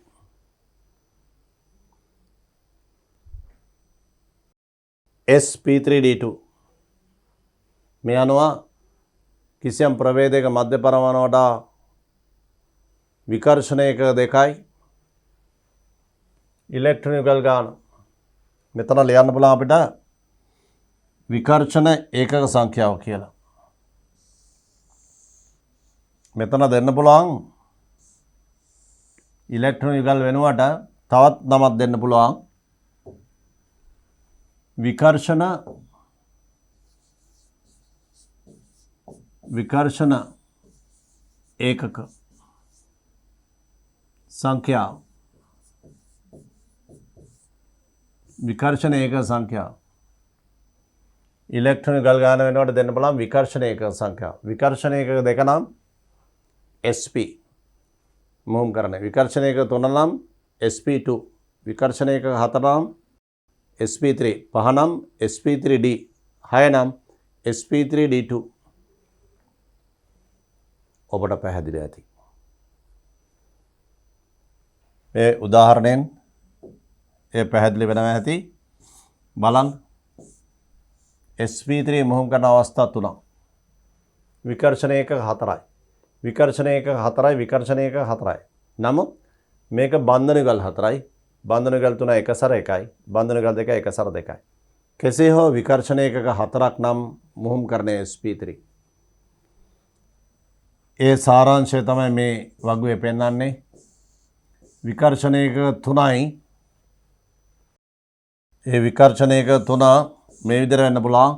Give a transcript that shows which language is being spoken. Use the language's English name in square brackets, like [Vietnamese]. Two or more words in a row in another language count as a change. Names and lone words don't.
[Sinhala] sp3d2 මේ අනුව කිසියම් ප්‍රභේදයක මධ්‍ය පරමාණු වටා විකර්ෂණයක 2යි ඉලෙක්ට්‍රෝන යුගල් ගාන. මෙතන ලියන්න පුළුවන් අපිට විකර්ෂණ ඒකක සංඛ්‍යාව කියලා. මෙතන දෙන්න පුළුවන් ඉලෙක්ට්‍රෝන යුගල් වෙනුවට තවත් නමක් දෙන්න පුළුවන්. විකර්ෂණ ඒකක සංඛ්‍යාව විකර්ෂණ ඒකක සංඛ්‍යාව ඉලෙක්ට්‍රෝන යුගල් ගාන වෙනකොට දෙන්න බලන්න විකර්ෂණ ඒකක සංඛ්‍යාව. විකර්ෂණ ඒකක 2 නම් sp මුහුම් කරන්නේ. විකර්ෂණ ඒකක 3 නම් sp2. විකර්ෂණ ඒකක 4 නම් sp3. 5 නම් sp3d. 6 නම් sp3d2. ඔබට පැහැදිලි ඇති. මේ උදාහරණයෙන් ඒ පැහැදිලි වෙනවා ඇති. බලන්න sp3 මුහුම් කරන අවස්ථා 3ක්. විකර්ෂණ ඒකක 4යි. විකර්ෂණ ඒකක 4යි. විකර්ෂණ ඒකක 4යි. නමුත් මේක බන්ධන යුගල් 4යි. බන්ධන යුගල් 3 එකසර 1යි. බන්ධන යුගල් 2 එකසර 2යි. කෙසේ හෝ විකර්ෂණ ඒකක 4ක් නම් මුහුම් කරන්නේ sp3. ඒ සාරාංශය තමයි මේ වගුවේ පෙන්වන්නේ. විකර්ෂණ ඒකක 3යි. ඒ විකර්ෂණ ඒකක 3 මේ විදිහට වෙන්න පුළුවන්.